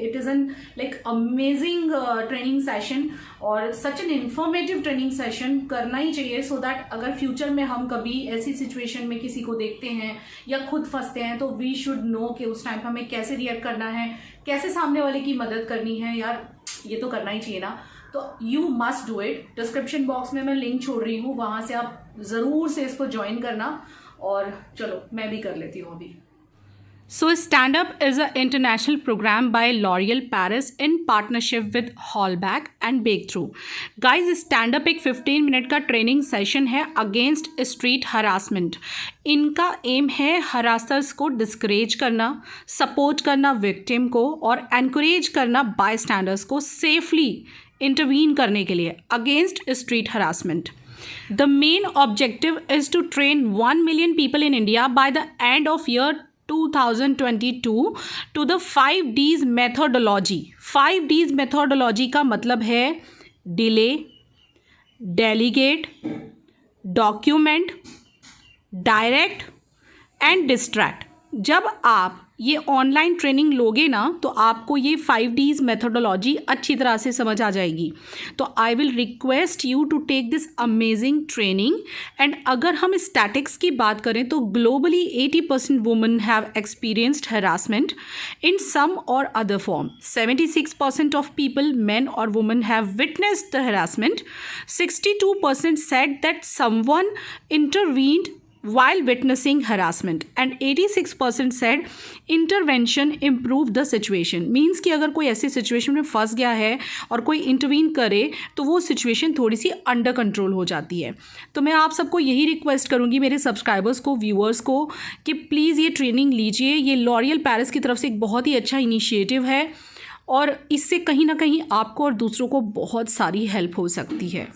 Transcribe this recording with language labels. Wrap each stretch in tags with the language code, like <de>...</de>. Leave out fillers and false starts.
<en>it is an like amazing training session</en> <hi>और such an informative training session, करना ही चाहिए so that अगर future में हम कभी ऐसी सिचुएशन में किसी को देखते हैं या खुद फंसते हैं तो</hi> <en>we should know</en> <hi>कि उस टाइम पर हमें कैसे रिएक्ट करना है, कैसे सामने वाले की मदद करनी है। यार ये तो करना ही चाहिए ना, तो</hi> <en>You must do it.</en> <hi>Description box में मैं लिंक छोड़ रही हूँ, वहाँ से आप ज़रूर से इसको ज्वाइन करना। और चलो मैं भी कर लेती हूँ अभी।</hi> <en>So Stand Up is an international program by L'Oreal Paris in partnership with Hallback and Breakthrough.</en> <hi>Guys, Stand Up एक 15 मिनट का ट्रेनिंग सेशन है अगेंस्ट स्ट्रीट हरासमेंट। इनका एम है हरासर्स को डिस्करेज करना, सपोर्ट करना विक्टिम को और एनकरेज करना बाय स्टैंडर्स को सेफली इंटरवीन करने के लिए against street harassment.</hi> <en>The main objective is to train 1 million people in India by the end of year 2022 to the 5Ds methodology.</en> <hi>5Ds methodology का मतलब है</hi> <en>delay, delegate, document, direct and distract.</en> <hi>जब आप ये online training लोगे ना तो आपको ये 5Ds मेथोडोलॉजी अच्छी तरह से समझ आ जाएगी।</hi> <en>तो I will request you to take this amazing training. And</en> <hi>अगर हम स्टैटिक्स की बात करें तो</hi> <en>Globally 80% women have experienced harassment in some और other form. 76% of people, men और women, have witnessed the harassment. 62% said that someone intervened while witnessing harassment and 86% said intervention improved the situation.</en> <hi>Means कि अगर कोई ऐसी सिचुएशन में फंस गया है और कोई इंटरवीन करे तो वो सिचुएशन थोड़ी सी अंडर कंट्रोल हो जाती है। तो मैं आप सबको यही रिक्वेस्ट करूँगी, मेरे सब्सक्राइबर्स को, व्यूअर्स को, कि प्लीज़ ये ट्रेनिंग लीजिए। ये लॉरियल पेरिस की तरफ से एक बहुत ही अच्छा इनिशिएटिव है और इससे कहीं ना कहीं आपको और दूसरों को बहुत सारी हेल्प हो सकती है।</hi>